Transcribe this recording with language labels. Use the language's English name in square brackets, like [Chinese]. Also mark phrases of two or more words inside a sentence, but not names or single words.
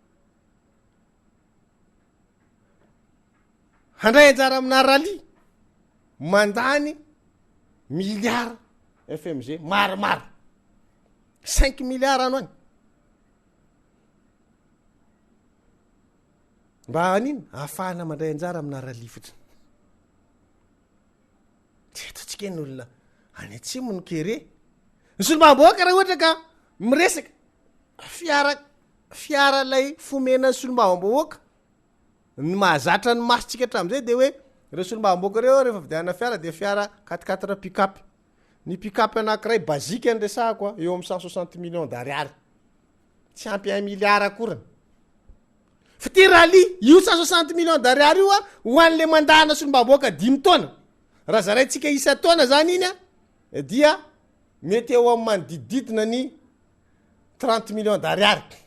[Malagasy] handray anjara amina rally mandany milliards FMG maromaro 5 milliards ano any mba aniny ahafahana mandray anjara amina rally fotsiny tsetotsika ny olona any atsimo ny kere ny solombaboaka raha ohatra ka miresaka fiara lay fomena ny solombaboaka ny mahazatra ny masitsika hatram'izay de hoe reo solombaboaka reo rehefa vidiana fiara de fiara 4x4 pick-up ny pick-up anankiray bazika anresahako eo amin'ny 160 [French] millions d'ariary [Malagasy] tsy ampy 1 milliard akorany fa ty rally io 160 [French] millions d'ariary [Malagasy] io ho an'le mandahana solombaboaka 5 taona raha zaraitsika isa taona zany iny dia mety eo amin'ny manodidididina ny 30 [French] millions d'ariary